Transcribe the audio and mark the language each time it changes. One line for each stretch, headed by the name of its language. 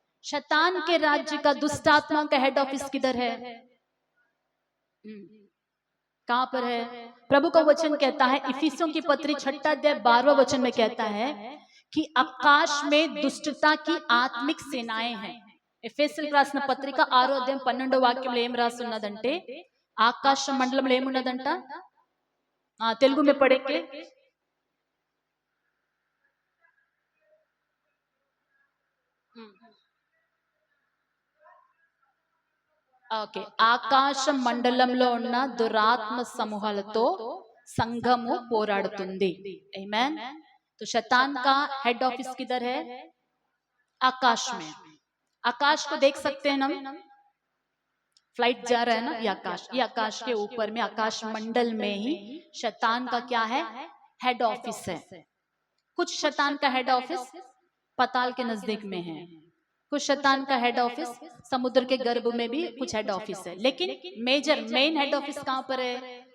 Hindi: शैतान के राज्य का, दुष्ट आत्मा का हेड ऑफिस किधर है? कहां पर है? प्रभु का वचन कहता है, इफिसियों की पत्री 6 अध्याय 12वां वचन में कहता है कि आकाश में दुष्टता की आत्मिक सेनाएं हैं।
Telugu: ఎఫెసీయులకు రాసిన పత్రిక 6వ అధ్యాయం 12వ వాక్యంలో ఏం రాస్తున్నదంటే, ఆకాశ మండలంలో ఏమున్నదంట? తెలుగు
Hindi: में पढ़े के
Telugu: ఓకే, ఆకాశ మండలంలో ఉన్న దురాత్మ సమూహాలతో సంఘము పోరాడుతుంది।
Hindi: आमेन। तो शैतान का हेड ऑफिस किधर है? आकाश में। आकाश को देख सकते हैं हम, फ्लाइट जा रहा है ना, ये आकाश के ऊपर में, आकाश मंडल में ही शैतान का क्या है? हेड ऑफिस है। कुछ शैतान का हेड ऑफिस पाताल के नजदीक में है, कुछ शैतान का हेड ऑफिस समुद्र के गर्भ में भी कुछ हेड ऑफिस है, लेकिन मेन हेड ऑफिस कहां पर है?